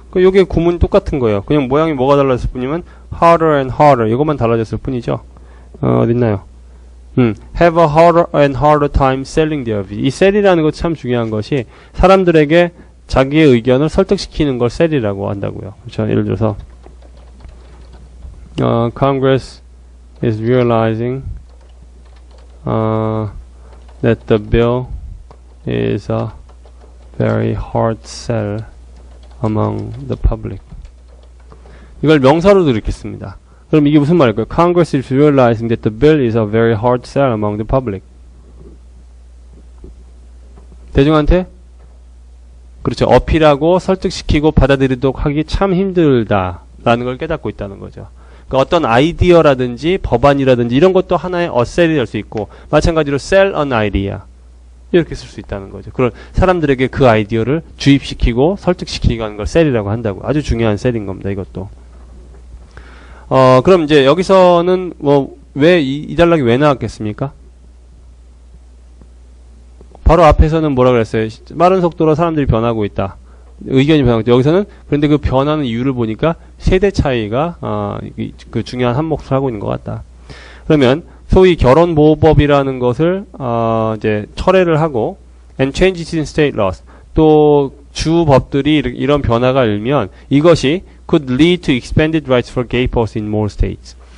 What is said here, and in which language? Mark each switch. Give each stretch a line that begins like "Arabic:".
Korean: 요게 구문이 똑같은 거예요. 그냥 모양이 뭐가 달라졌을 뿐이면
English: harder and harder
Korean: 이것만 달라졌을 뿐이죠. 어딨나요?
English: have a harder and harder time selling their view.
Korean: 이 sell이라는 거 참 중요한 것이 사람들에게 자기의 의견을 설득시키는 걸 sell이라고 한다고요. 그렇죠? 예를 들어서
English: Congress is realizing that the bill is a very hard sell among the public.
Korean: 이걸 명사로도 이렇게 씁니다. 그럼 이게 무슨 말일까요?
English: Congress is realizing that the bill is a very hard sell among the public.
Korean: 대중한테 그렇죠. 어필하고 설득시키고 받아들이도록 하기 참 힘들다라는 걸 깨닫고 있다는 거죠. 그러니까 어떤 아이디어라든지 법안이라든지 이런 것도 하나의 어셀이 될 수 있고 마찬가지로
English: sell an idea
Korean: 이렇게 쓸 수 있다는 거죠. 그런 사람들에게 그 아이디어를 주입시키고 설득시키고 하는 걸 셀이라고 한다고. 아주 중요한 셀인 겁니다. 이것도. 그럼 이제 여기서는 왜 이 단락이 왜 나왔겠습니까? 바로 앞에서는 뭐라 그랬어요? 빠른 속도로 사람들이 변하고 있다. 의견이 변하고 있다. 여기서는 그런데 그 변하는 이유를 보니까 세대 차이가 그 중요한 한 몫을 하고 있는 것 같다. 그러면 소위 결혼보호법이라는 것을 이제 철회를 하고
English: and changes in state laws
Korean: 또 주 법들이 이런 변화가 일면 이것이
English: could lead to expanded rights for gay couples in more states.